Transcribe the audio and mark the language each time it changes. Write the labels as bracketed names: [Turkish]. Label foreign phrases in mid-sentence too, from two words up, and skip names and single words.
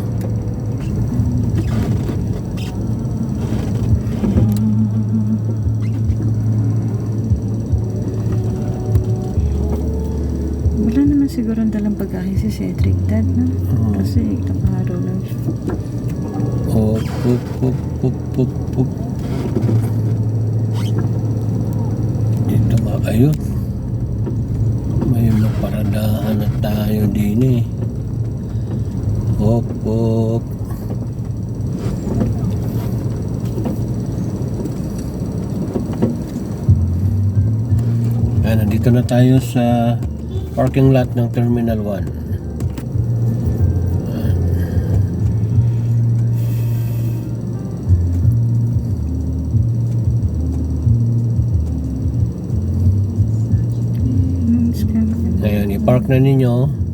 [Filipino] Wala naman siguro ang dalang pagkain si Cedric, Dad, no? Kasi nakaharo lang siya. Op, op, op, op, op, op. Dito ba? Ayun. May maparadahan na tayo din eh. Op, op. Ayan, nandito na tayo sa [English] parking lot [Filipino] ng Terminal 1. Ayan, i-park na ninyo.